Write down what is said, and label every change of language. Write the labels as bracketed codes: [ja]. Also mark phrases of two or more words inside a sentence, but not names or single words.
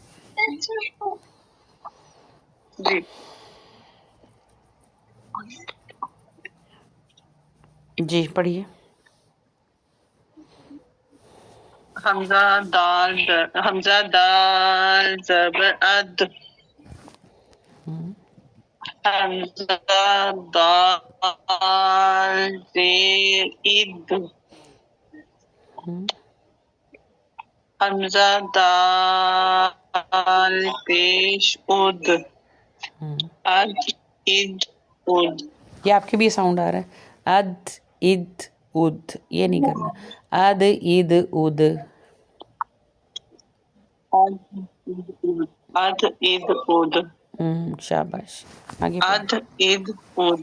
[ur] جی جی پڑھیے. حمزہ دال زبر اد، حمزہ دال زیر اد، حمزہ دال پیش اد، اد اد اد. یہ آپ کے بھی ساؤنڈ آ رہا ہے. اد اد اد یہ نہیں کرنا. اد اد اد. اد اد اد. شاباش آگے پڑھیں. اد اد اد.